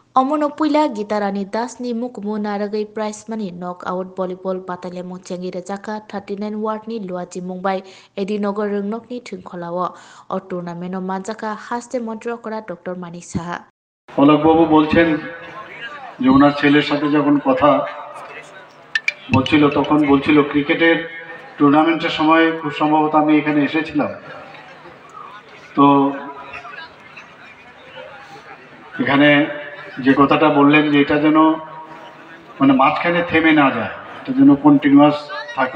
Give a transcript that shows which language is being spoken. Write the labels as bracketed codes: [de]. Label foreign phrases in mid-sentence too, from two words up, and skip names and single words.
[trp] अमनो पुइला गीतारानी दासनी मुकमु नारगै प्राइज मानि [en] knock out volleyball [trp] बातालेमु चेंगी रजाका 39 वार्डनि लुआजी मुंबाई एडिनगर रोंनकनि थुंखलाव और टूर्नामेंट मानजाका हास्ते मन्त्र करा डॉक्टर मानिक साहा [bn] অলকবাবু বলছেন যে ওনার ছেলের সাথে যখন কথা বলছিল তখন বলছিল ক্রিকেটের টুর্নামেন্টের সময় খুব সম্ভবত আমি এখানে এসেছিলাম। তো এখানে যে কথাটা বললেন যে এটা যেন মানে মাঝখানে থেমে না যায়, এটা যেন কন্টিনিউয়াস থাকে।